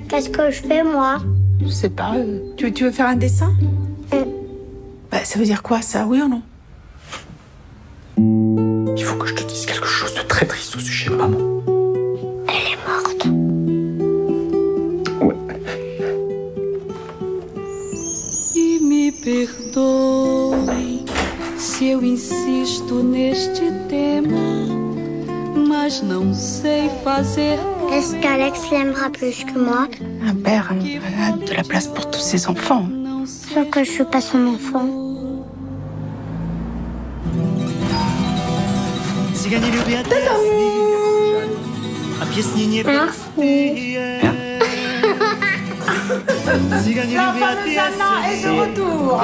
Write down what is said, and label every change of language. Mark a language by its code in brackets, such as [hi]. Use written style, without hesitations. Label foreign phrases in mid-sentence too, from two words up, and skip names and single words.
[fr] Qu'est-ce que je fais, moi? Je sais pas. Tu veux faire un dessin? Bah, ça veut dire quoi, ça? Oui ou non? Il faut que je te dise quelque chose de très triste au sujet de maman. Elle est morte. Ouais. [pt] E me perdoem se eu insisto neste tema, mas não sei fazer. [fr] Est-ce qu'Alex l'aimera plus que moi? Un père a de la place pour tous ses enfants. Sauf que je suis pas son enfant. L'enfant de Sana est de retour.